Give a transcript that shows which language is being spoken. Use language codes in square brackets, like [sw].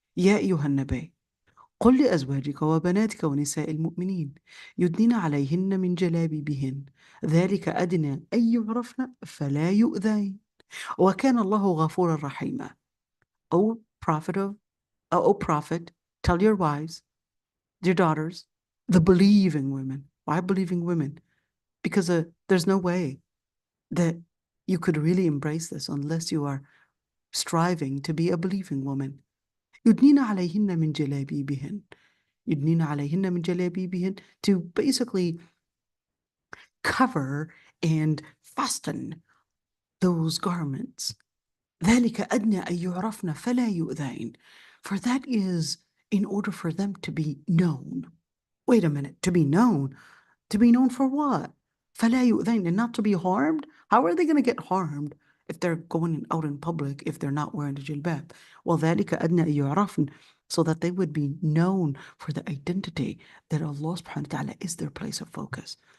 [ar] يا أيها النبي قل لأزواجك وبناتك ونساء المؤمنين يدنين عليهن من جلابيبهن ذلك أدنى أن يعرفن فلا يؤذين وكان الله غفورا رحيما. [en] O prophet, tell your wives, your daughters, the believing women. Why believing women? Because there's no way that you could really embrace this unless you are striving to be a believing woman. [ar] يدنين عليهن من جلابيبهن. يدنين عليهن من جلابيبهن, [en] to basically cover and fasten those garments. [ar] ذلك أدنى أن يعرفن فلا يؤذين. [en] For that is in order for them to be known. Wait a minute, to be known? To be known for what? [ar] فلا يؤذين, [en] and not to be harmed? How are they going to get harmed if they're going out in public if they're not wearing the jilbab? Well, [ar] ذلك أدنى أن يعرفن, [en] so that they would be known for the identity that Allah subhanahu wa ta'ala is their place of focus.